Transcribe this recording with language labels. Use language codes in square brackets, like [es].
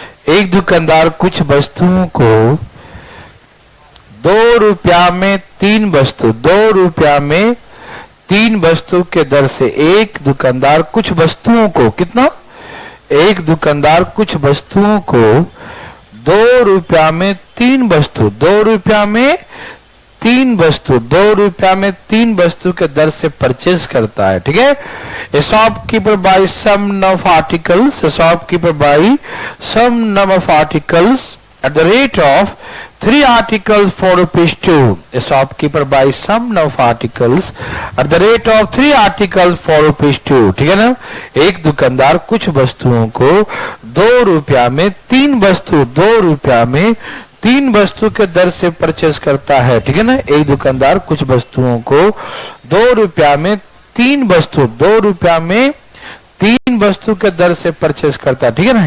[hi] एक दुकानदार कुछ वस्तुओं को 2 रुपया में 3 वस्तु, 2 रुपया में 3 वस्तु के दर से एक दुकानदार कुछ वस्तुओं को, कितना? एक दुकानदार कुछ वस्तुओं को 2 रुपया में 3 वस्तु, 2 रुपया में 3 वस्तु, 2 रुपया में 3 वस्तु के दर से परचेज करता है, ठीक है। [en] A shopkeeper buys some number of articles. A shopkeeper buys some number of articles at the rate of 3 articles for rupees 2. A shopkeeper buys some number of articles at the rate of 3 articles for rupees 2. [hi] ठीक है ना। एक दुकानदार कुछ वस्तुओं को 2 रुपया में 3 वस्तु, 2 रुपया में 3 वस्तु के दर से परचेज करता है, ठीक है ना। एक दुकानदार कुछ वस्तुओं को 2 रुपया में 3 वस्तु, 2 रुपया में 3 वस्तु के दर से परचेज करता है, ठीक है ना।